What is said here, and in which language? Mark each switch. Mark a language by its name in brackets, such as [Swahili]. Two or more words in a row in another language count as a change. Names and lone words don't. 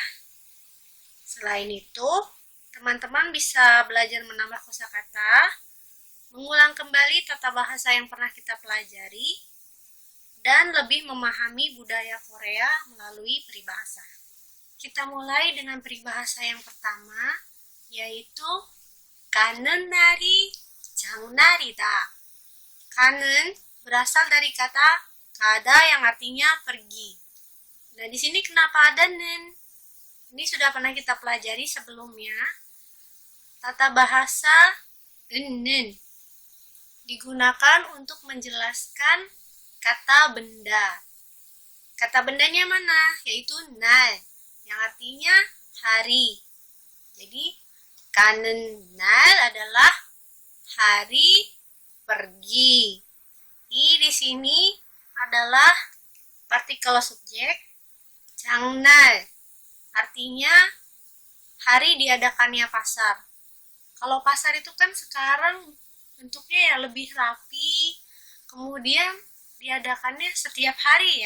[Indonesian] Selain itu, teman-teman bisa belajar menambah kosakata, mengulang kembali tata bahasa yang pernah kita pelajari, dan lebih memahami budaya Korea melalui peribahasa. Kita mulai dengan peribahasa yang pertama, yaitu [Korean] 가는 날이 장날이다. [Indonesian] 가는 berasal dari kata kada yang artinya pergi. Nah, di sini kenapa ada nen? Ini sudah pernah kita pelajari sebelumnya. Tata bahasa nen digunakan untuk menjelaskan kata benda. Kata bendanya mana? Yaitu 날, yang artinya hari. Jadi, [Korean] 가는 날 [Indonesian] adalah hari pergi. Di sini adalah partikel subjek. 장날 artinya hari diadakannya pasar. Kalau pasar itu kan sekarang bentuknya ya lebih rapi, kemudian diadakannya setiap hari ya.